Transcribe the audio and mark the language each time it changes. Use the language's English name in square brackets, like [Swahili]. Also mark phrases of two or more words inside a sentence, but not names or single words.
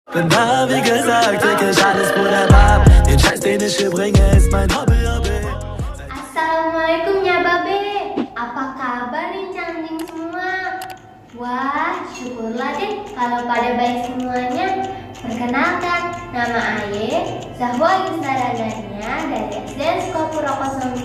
[German] Bin da, wie gesagt, wirklich alles wunderbar. Den Scheiß, den ich hier bringe, ist mein Hobby. [Indonesian] Assalamualaikum ya Babe. Apa kabar nih canggih semua? Wah, syukurlah deh kalau pada baik semuanya. Perkenalkan, nama Aye, Zahwa Yusnaradania dari SD Sekolah Puroko 02.